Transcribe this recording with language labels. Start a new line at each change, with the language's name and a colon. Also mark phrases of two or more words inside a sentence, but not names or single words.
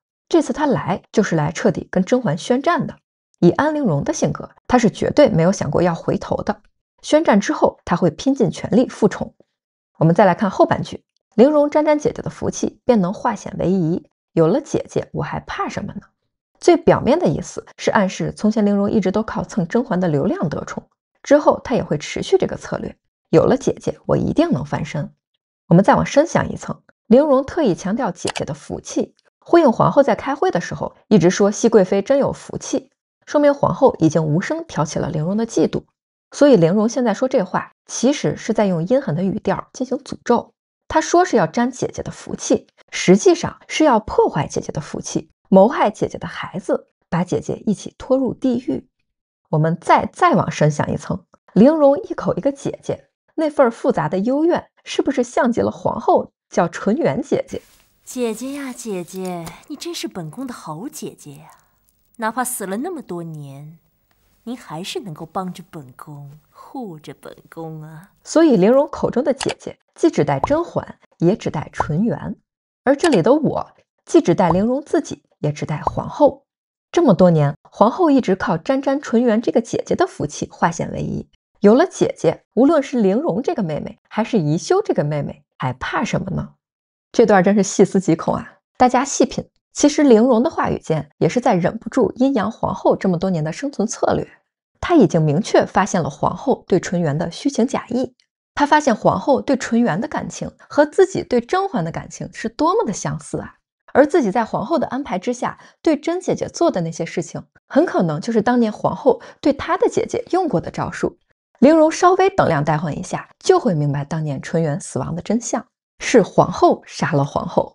Chinese: 這次他來就是來徹底跟甄嬛宣戰的。以安陵容的性格，他是絕对沒有想過要回頭的。宣戰之後，他會拼盡全力復寵。我們再來看後半句，陵容沾沾姐姐的福氣，便能化險為夷。有了姐姐，我還怕什麼呢？最表面的意思是暗示從前陵容一直都靠蹭甄嬛的流量得寵，之後他也會持續這個策略。有了姐姐，我一定能翻身。我們再往深想一層，陵容特意強調姐姐的福氣，呼應皇後在開會的時候一直說熹貴妃真有福氣，說明皇後已經無聲挑起了陵容的嫉妒。所以陵容現在說這話，其實是在用陰狠的語調進行詛咒。他說是要沾姐姐的福氣，實際上是要破壞姐姐的福氣，謀害姐姐的孩子，把姐姐一起拖入地獄。我們再往深想一層，陵容一口一個姐姐，那份複雜的幽怨，是不是像极了皇後叫纯元姐姐？姐姐呀，姐姐，你真是本宫的好姐姐呀！哪怕死了那麼多年，您还是能夠幫着本宮，護着本宮啊。所以陵容口中的姐姐，既指代甄嬛，也指代纯元。而這裡的我，既指代陵容自己，也指代皇後。這麼多年，皇後一直靠沾纯元這個姐姐的福氣化險為夷。有了姐姐，無論是陵容這個妹妹，還是宜修這個妹妹，還怕什麼呢？這段真是細思極恐啊！大家細品，其實陵容的話語間也是在忍不住陰陽皇後這麼多年的生存策略。她已經明確發現了皇後對純元的虛情假意，她發现皇後對純元的感情和自己對甄嬛的感情是多麼的相似啊！而自己在皇後的安排之下對甄姐姐做的那些事情，很可能就是当年皇后對她的姐姐用過的招數。陵容稍微等量代换一下，就会明白当年纯元死亡的真相，是皇后殺了皇后。